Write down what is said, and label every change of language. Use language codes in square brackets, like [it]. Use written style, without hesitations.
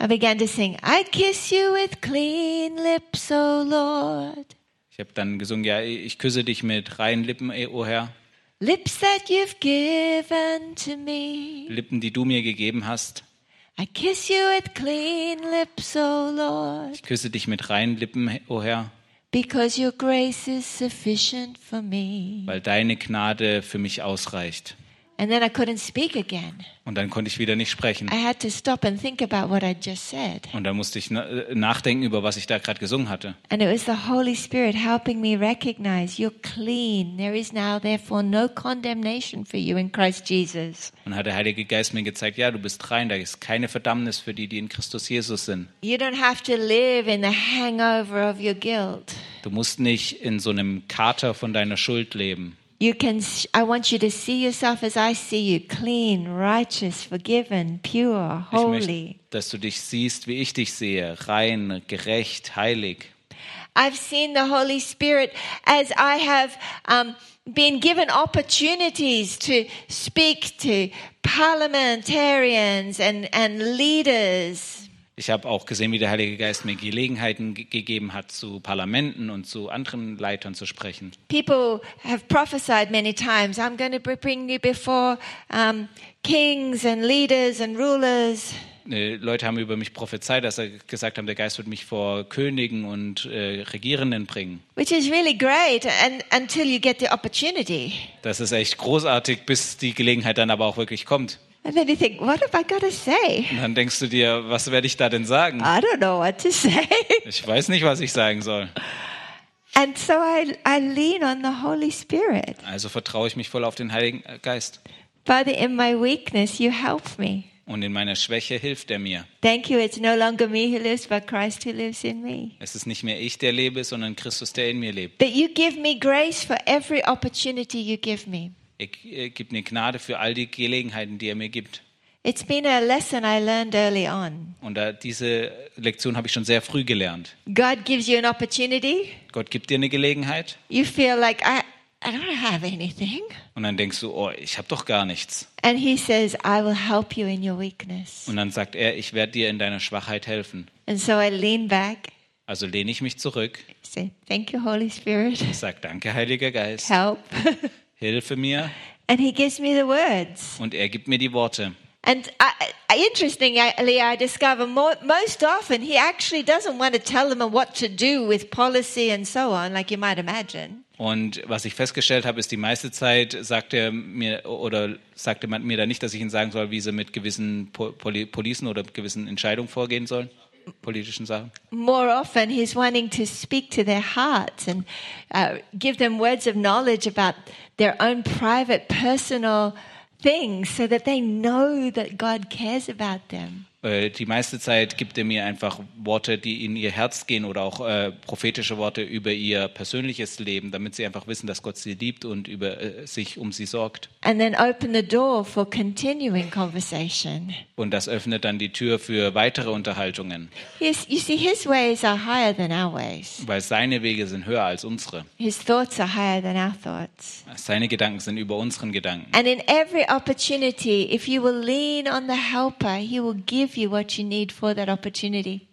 [en] I began to sing, I kiss you with clean lips, O Lord. [de] Ich habe dann gesungen, ja, ich küsse dich mit reinen Lippen, o Herr. [en] Lips that you've given to me. [de] Lippen, die du mir gegeben hast. [en] I kiss you with clean lips, O Lord. [de] Ich küsse dich mit reinen Lippen, o Herr. [en] Because your grace is sufficient for me. [de] Weil deine Gnade für mich ausreicht. [en] And then I couldn't speak again. [de] Und dann konnte ich wieder nicht sprechen. [en] I had to stop and think about what I just said. [de] Und dann musste ich nachdenken über was ich da gerade gesungen hatte. [en] And it was the Holy Spirit helping me recognize you're clean. There is now therefore no condemnation for you in Christ Jesus. [de] Und hat der Heilige Geist mir gezeigt, ja, du bist rein, da ist keine Verdammnis für die, die in Christus Jesus sind. [en] You don't have to live in the hangover of your guilt. [de] Du musst nicht in so einem Kater von deiner Schuld leben. [en] I want you to see yourself as I see you, clean, righteous, forgiven, pure, holy. [de] Ich möchte, dass du dich siehst, wie ich dich sehe, rein, gerecht, heilig. [en] I've seen the Holy Spirit as I have been given opportunities to speak to parliamentarians and leaders. [de] Ich habe auch gesehen, wie der Heilige Geist mir Gelegenheiten gegeben hat, zu Parlamenten und zu anderen Leitern zu sprechen. [en] People have prophesied many times, I'm going to bring you before kings and leaders and rulers. [de] Leute haben über mich prophezeit, dass sie gesagt haben, der Geist wird mich vor Königen und Regierenden bringen. [en] Which is really great until you get the opportunity. [de] Das ist echt großartig, bis die Gelegenheit dann aber auch wirklich kommt. [en] And then you think, what have I got to say? [de] Und dann denkst du dir, was werde ich da denn sagen? [en] I don't know what to say. [de] Ich weiß nicht, was ich sagen soll. [en] And so I lean on the Holy Spirit. [de] Also vertraue ich mich voll auf den Heiligen Geist. [en] Father, in my weakness, you help me. [de] Und in meiner Schwäche hilft er mir. [en] Thank you, it's no longer me who lives, but Christ who lives in me. [de] Es ist nicht mehr ich, der lebe, sondern Christus, der in mir lebt. [en] That you give me grace for every opportunity you give me. [de] Er gibt mir Gnade für all die Gelegenheiten, die er mir gibt. [en] It's been a lesson I learned early on. [de] Und diese Lektion habe ich schon sehr früh gelernt. [en] God gives you an opportunity. [de] Gott gibt dir eine Gelegenheit. [en] You feel like I don't have anything. [de] Und dann denkst du, oh, ich habe doch gar nichts. [en] And he says, I will help you in your weakness. [de] Und dann sagt er, ich werde dir in deiner Schwachheit helfen. [en] And so I lean back. [de] Also lehne ich mich zurück. [en] Say, thank you, Holy Spirit. [de] Ich sage, danke, Heiliger Geist. [en] Help. [de] Hilfe mir. [en] And he gives me the words. [de] Und er gibt mir die Worte. [en] And interestingly, I discover most often he actually doesn't want to tell them what to do with policy and so on, like you might imagine. [de] Und was ich festgestellt habe, ist, die meiste Zeit sagte man mir dann nicht, dass ich ihnen sagen soll, wie sie mit gewissen Policen oder gewissen Entscheidungen vorgehen sollen, politischen Sachen. [en] More often he's wanting to speak to their hearts and give them words of knowledge about their own private personal things, so that they know that God cares about them. [de] Die meiste Zeit gibt er mir einfach Worte, die in ihr Herz gehen, oder auch prophetische Worte über ihr persönliches Leben, damit sie einfach wissen, dass Gott sie liebt und über sich um sie sorgt. [en] And then open the door for continuing conversation. [de] Und das öffnet dann die Tür für weitere Unterhaltungen. [en] Yes, you see, his ways are higher than our ways. [de] Weil seine Wege sind höher als unsere. [en] His thoughts are higher than our thoughts. [de] Seine Gedanken sind über unseren Gedanken. [en] And in every opportunity, if you will lean on the helper, he will give you what you need for that opportunity.